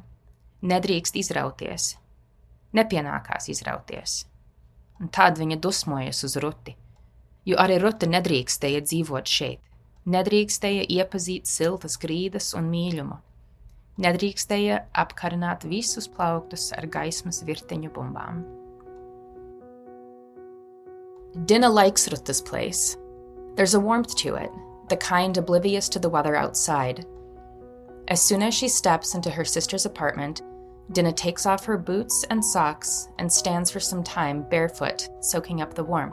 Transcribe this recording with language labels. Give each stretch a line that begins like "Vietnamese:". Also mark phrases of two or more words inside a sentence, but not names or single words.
Latvian: Nedrīkst izrauties. Nepienākās izrauties. Un tad viņa dusmojas uz Ruti, jo arī Ruta nedrīkstēja dzīvot šeit. Nedrīkstēja iepazīt siltas grīdas un mīļumu. Nedrīkstēja apkarināt visus plauktus ar gaismas virteņu bumbām.
English: Dina likes Ruta's place. There's a warmth to it, the kind oblivious to the weather outside. As soon as she steps into her sister's apartment, Dina takes off her boots and socks and stands for some time barefoot, soaking up the warmth.